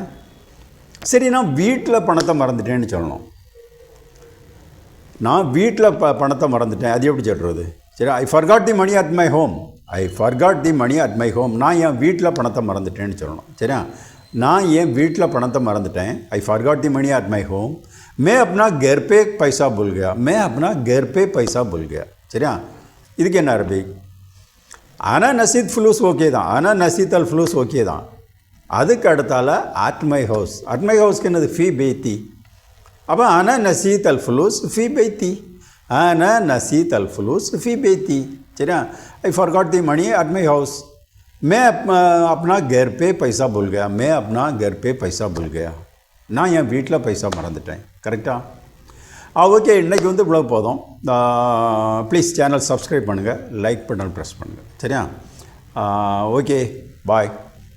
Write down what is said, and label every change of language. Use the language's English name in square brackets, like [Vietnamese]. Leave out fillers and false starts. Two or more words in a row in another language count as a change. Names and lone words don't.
[Tamil] சரி, நான் வீட்டில் பணத்தை மறந்துட்டேன்னு சொல்லணும். நான் வீட்டில் பணத்தை மறந்துட்டேன், அது எப்படி சொல்கிறது? சரி, [English] I forgot the money at my home, [Tamil] நான் என் வீட்டில் பணத்தை மறந்துட்டேன்னு சொல்லணும். சரியா? நான் என் வீட்டில் பணத்தை மறந்துட்டேன். [English] I forgot the money at my home. [Hindi] मैं अपना घर पे पैसा भूल गया. [Tamil] சரியா? இதுக்கு என்ன அரபிக்? [Arabic] أنا نسيت فلوس [Tamil] ஓகே தான், [Arabic] نسيت الفلوس [Tamil] ஓகே தான். அதுக்கு அடுத்தால [English] at my houseக்கு [Tamil] என்னது? [Arabic] في بيتي. அப்போ أنا نسيت الفلوس في بيتي. சரியா? [English] I forgot the money at my house. [Hindi] मैं अपना घर पे पैसा भूल गया. [Tamil] நான் என் வீட்டில் பைசா மறந்துட்டேன். கரெக்டாக? ஓகே, இன்றைக்கி வந்து இவ்வளோ போதும். [English] please channel subscribe [Tamil] பண்ணுங்கள், [English] like button press [Tamil] பண்ணுங்கள். சரியா? [English] okay, bye.